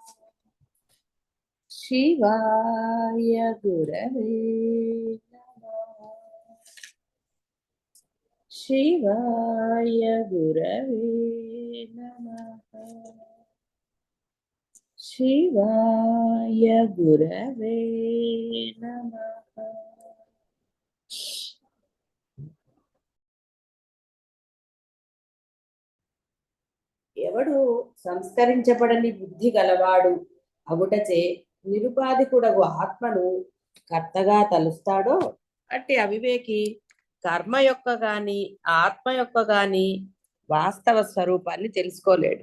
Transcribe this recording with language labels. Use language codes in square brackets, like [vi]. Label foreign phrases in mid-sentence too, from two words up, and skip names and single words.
[sa] शिवाय गुरवे नमः। शिवाय गुरवे नमः। शिवाय गुरवे नमः। [te] ఎవడు సంస్కరించబడని బుద్ధి గలవాడు అగుటచే నిరుపాధికుడగు ఆత్మను కర్తగా తలుస్తాడో అట్టి అవివేకి కర్మ యొక్క గాని ఆత్మ యొక్క గాని వాస్తవ స్వరూపాన్ని తెలుసుకోలేడు.